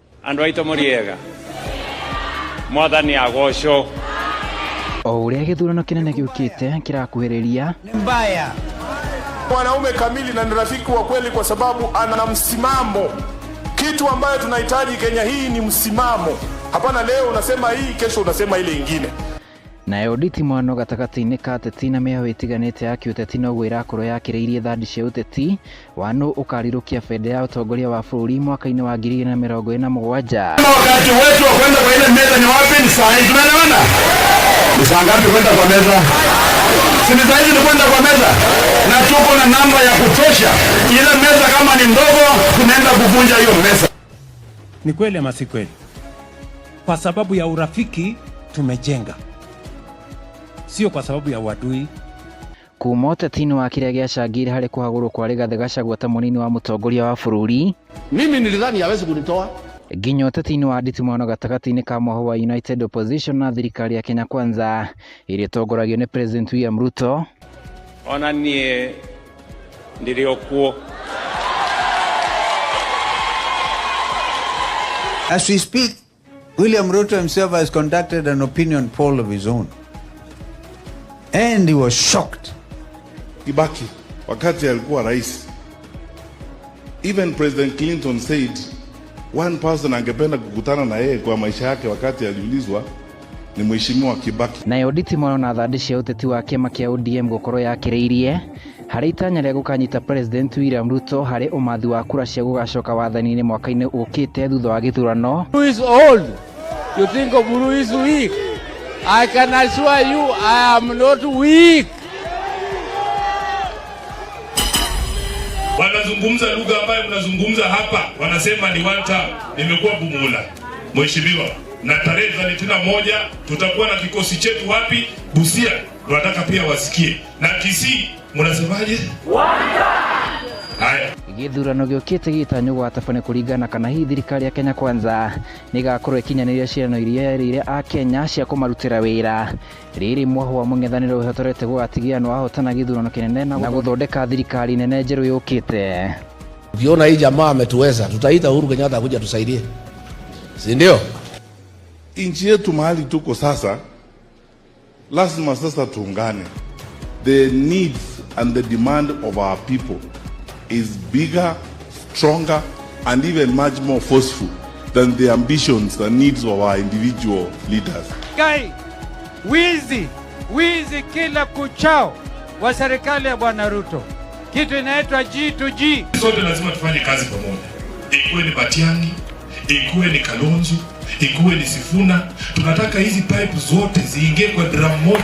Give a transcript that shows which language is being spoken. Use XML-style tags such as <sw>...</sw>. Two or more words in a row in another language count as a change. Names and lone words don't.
<ki>Andu aito muriega. Mwathani agocwo. O uria githurano kinene giukite kirakuhiriria mbaya.</ki> <sw>Mwanaume kamili na ni rafiki wa kweli kwa sababu ana msimamo. Kitu ambayo tunahitaji Kenya hii ni msimamo. Hapana leo unasema hii, kesho unasema ile ingine.</sw> <ki>Na Oditi Mwano gatagati-ini ka ateti na mĩaho ĩtiganĩte ya kĩũteti noguo ĩrakorwo yakĩrĩirie thandi cia ũteti Wanu ũkarirũkia bende ya ũtongoria wa bũrũri mwaka-inĩ wa 2027.</ki> <sw>Wakati wetu wa kwenda kwa ile meza ni wapi? Ni saa hii, tunaelewana? Ni saa ngapi kwenda kwa meza? Si ni saa hizi ni kwenda kwa meza? Na tuko na namba ya kutosha. Ile meza kama ni ndogo, tunaenda kuvunja hiyo meza. Ni kweli ama si kweli? Kwa sababu ya urafiki tumejenga, sio kwa sababu ya uadui.</sw> <ki>Kuma ũteti-inĩ wa kĩrĩa gĩacangire harĩ kũhagũrwo kwa Rigathĩ Gachagua ta mũnini wa mũtongoria wa bũrũri.</ki> <sw>Mimi nilidhani hawezi kunitoa.</sw> <ki>Nginya ũteti-inĩ wa Oditi Mwano gatagati-inĩ ka mwaho wa United Opposition na thirikari ya Kenya Kwanza ĩrĩa ĩtongoragio nĩ President William Ruto. Ona niĩ ndirĩ okuo.</ki> <en>As we speak, William Ruto himself has conducted an opinion poll of his own. And he was shocked.</en> <sw>Kibaki, wakati alikuwa rais,</sw> <en>even President Clinton said one person</en> <sw>angependa kukutana na yeye kwa maisha yake wakati aliulizwa ni Mheshimiwa Kibaki.</sw> <ki>Na Oditi Mwano na thandi cia ũteti wa kĩama kĩa ODM gũkorwo yakĩrĩirie harĩ itanya rĩa gũkanyita President William Ruto harĩ ũmathi wa kura cia gũgacoka wathani-inĩ mwaka-inĩ ũkĩte thutha wa gĩthurano.</ki> <en>Who is old? You think Oburu is weak? I can assure you I am not weak.</en> <sw>Wanazungumza lugha ambayo mnazungumza hapa, wanasema ni</sw> <en>one term.</en> <sw>Nimekuwa Bumula, mheshimiwa, na tarehe 31 tutakuwa na kikosi chetu wapi? Busia. Tunataka pia wasikie. Na Kisii mnasemaje?</sw> <en>One term. Haya.</en> <ki>Gĩthurano gĩũkĩte gĩtanywo gwatabane kũringana kana hihi thirikari ya Kenya Kwanza nĩgakorwo ĩkinyanĩria ciĩranĩro iria yerĩire a Kenya cia kũmarutĩra wĩra. Rĩrĩ mwaho wa mũng'ethanĩro ũhotorete gũgatigia nĩ wahotana gĩthurano kĩnene na gũthondeka thirikari nene njerũ yũkĩte.</ki> <sw>Ukiona hii jamaa ametuweza, tutaita Uhuru Kenyatta kuja tusaidie. Si ndio? Nchi yetu mahali tuko sasa, lazima sasa tuungane.</sw> <en>The needs and the demand of our people is bigger, stronger, and even much more forceful than the ambitions and needs of our individual leaders.</en> <sw>Kai, wizi kila kuchao wa serikali ya Bwana Ruto. Kitu inaitwa G2G. Sote lazima tufanye kazi pamoja. Ikuwe ni Matiang'i, ikuwe ni Kalonzo, ikuwe ni Sifuna. Tunataka hizi pipe zote ziingie kwa drum moja.</sw>